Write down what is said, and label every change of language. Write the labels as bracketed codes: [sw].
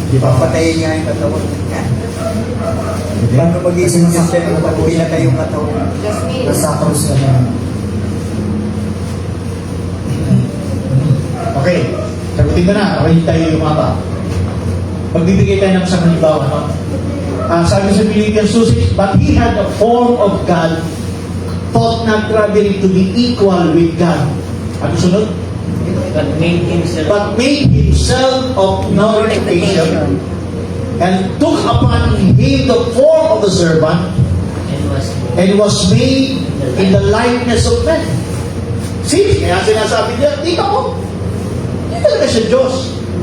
[tl] Papatayin niya yung katawan. Paano magiging siya yung pag pinatay yung katawan? [en] Just me. [tl] nasa krus ka na. Okay, sagutin ko na. Okay, tayo yung mapa. Magbibigay tayo ng isang halimbawa. No? Sabi sa [en] Philippians 2:6, but he had the form of God, thought not robbery to be equal with God. [tl] Ano sunod? [en] But made himself But made himself of no reputation, and took upon him the form of a servant, and was made in the likeness of men. [tl] See, kaya sinasabi niya, ikaw mo, hindi talaga siya Diyos.